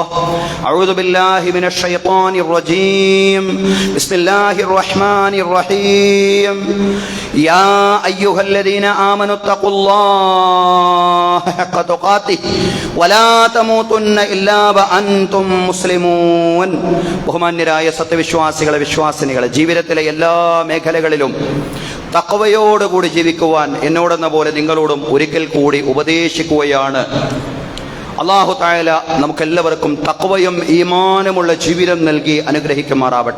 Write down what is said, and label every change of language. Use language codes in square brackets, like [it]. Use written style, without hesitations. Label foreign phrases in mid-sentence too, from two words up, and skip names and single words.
[ar] أعوذ بالله من الشيطان الرجيم. بسم الله الرحمن الرحيم. يا أيها الذين آمنوا اتقوا الله حق تقاته ولا تموتن إلا وأنتم مسلمون. [ml] ബഹുമാന്യരായ സത്യവിശ്വാസികളെ വിശ്വാസിനികളെ, ജീവിതത്തിലെ എല്ലാ മേഖലകളിലും തഖ്വയോടുകൂടി ജീവിക്കുവാൻ എന്നോടെന്ന പോലെ നിങ്ങളോടും ഒരിക്കൽ കൂടി ഉപദേശിക്കുകയാണ്. അല്ലാഹു തആല നമുക്കെല്ലാവർക്കും തഖ്വയും ഈമാനുമുള്ള ജീവിതം നൽകി അനുഗ്രഹിക്കുമാറാവട്ടെ.